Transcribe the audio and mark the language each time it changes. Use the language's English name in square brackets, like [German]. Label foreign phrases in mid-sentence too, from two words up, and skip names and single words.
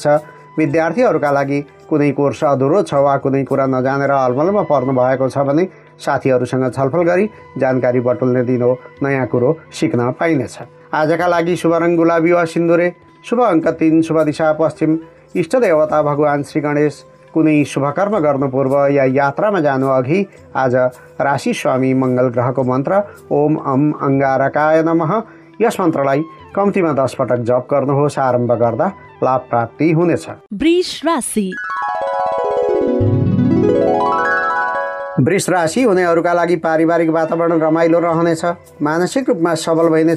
[Nepali] विद्यार्थीहरूका लागि कुनै कोर्स अधुरो छ वा कुनै कुरा नजानेर अलमलमा पर्नु भएको छ भने साथीहरूसँग छलफल गरी जानकारी बटुल्ने दिन हो। नयाँ कुरो सिक्न पाइनेछ। आजका लागि शुभ रङ गुलाबी वा सिन्दुरे, शुभ अङ्क 3, शुभ दिशा पश्चिम, इष्ट देवता भगवान श्री गणेश। कुनै शुभकर्म गर्नु पूर्व या यात्रामा जानु अघि आज राशि स्वामी मङ्गल ग्रहको मन्त्र [Sanskrit] ओम अम अङ्गारकाय नमः [Nepali] यस मन्त्रलाई कम्तीमा 10 पटक जप गर्नुहोस्। आरम्भ गर्दा लाभ प्राप्ति हुनेछ। वृष राशि। वृष राशि हुनेहरूका लागि पारिवारिक वातावरण रमाइलो रहनेछ। मानसिक रूपमा सबल भइनेछ।